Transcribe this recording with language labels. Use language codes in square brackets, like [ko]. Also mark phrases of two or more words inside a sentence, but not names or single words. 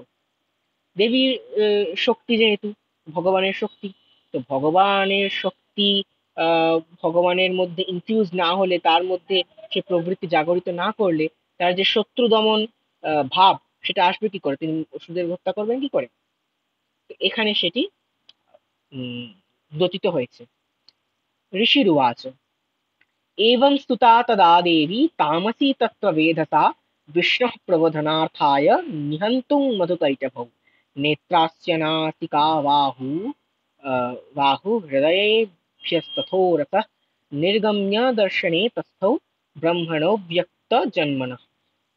[bn] দেবীর শক্তি, যেহেতু ভগবানের শক্তি, তো ভগবানের শক্তি ভগবানের মধ্যে ইনফিউজ না হলে, তার মধ্যে সে প্রবৃত্তি জাগরিত না করলে, তার যে শত্রু দমন ভাব, সেটা আসবে কি করে, তিনি অসুরদের হত্যা করবেন কি করে। তো এখানে সেটি উম দ্যোতিত হয়েছে। [sa] ঋষিরুবাচ, एवं स्तुता तदा देवी तामसी तत्त्ववेधसा विष्णुः प्रबोधनार्थाय निहन्तुं मधुकैटभौ, नेत्रास्य नासिका बाहु हृदयेभ्यस्तथो रसः, निर्गम्य दर्शने तस्थौ ब्रह्मणो व्यक्त जन्मनः।